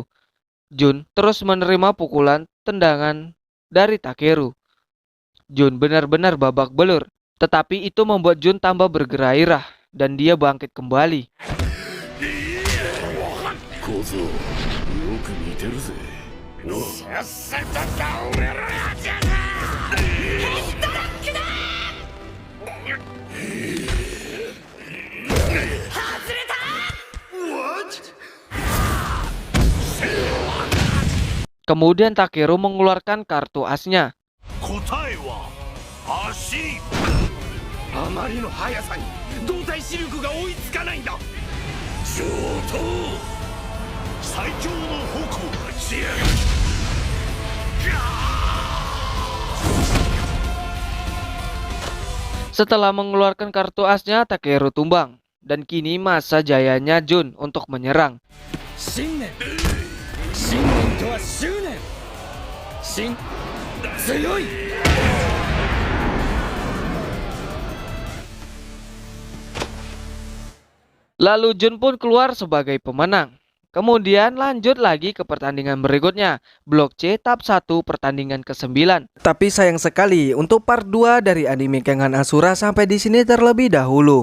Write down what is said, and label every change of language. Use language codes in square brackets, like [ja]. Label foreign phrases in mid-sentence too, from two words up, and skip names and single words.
[id] Jun terus menerima pukulan tendangan dari Takeru. Jun benar-benar babak belur, tetapi itu membuat Jun tambah bergairah dan dia bangkit kembali. [ja] 小僧、よく似てるぜ。さっさと倒れろよ、じゃな。ヘッドラックだ。外れた。 [id] Kemudian Takeru mengeluarkan kartu asnya. [ja] 答えは足。あまりの速さに動体視力が追いつかないんだ。上等。最強の矛。 [id] Setelah mengeluarkan kartu asnya, Takeru tumbang. Dan kini masa jayanya Jun untuk menyerang. [ja] 信念、信念とは執念。強い。 [id] Lalu Jun pun keluar sebagai pemenang. Kemudian lanjut lagi ke pertandingan berikutnya, Blok C tahap 1 pertandingan ke-9. Tapi sayang sekali untuk part 2 dari anime Kengan Asura sampai di sini terlebih dahulu.